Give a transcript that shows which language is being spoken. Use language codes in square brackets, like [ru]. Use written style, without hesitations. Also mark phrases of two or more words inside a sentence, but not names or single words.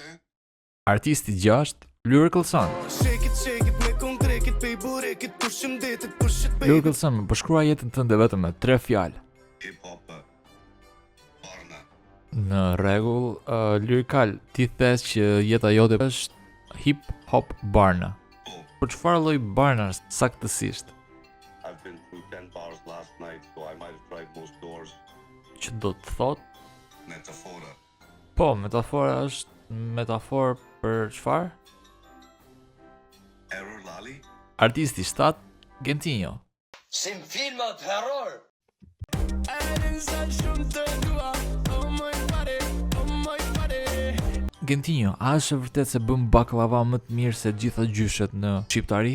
[sq] Artisti 6, Lyrical Sun. Lyrical Sun, më përshkruaj jetën tënde vetëm me 3 fjalë. [en] Hip hop. [sq] Barna. Në rregull, Lyrical, ti thes që jeta jote është [en] hip hop [sq] barna. Por çfarë lloj barnash saktësisht? [en] I've been through 10 bars last night, so I might have tried most doors. [sq] Që do të thot? Metafora. Po, metafora është metaforë për çfarë? Error Lali. Artisti 7, Gentinho. Si në filmat horror. Gentinho, a është e vërtet se bëm baklava më të mirë se gjitha gjyshet në Shqiptari?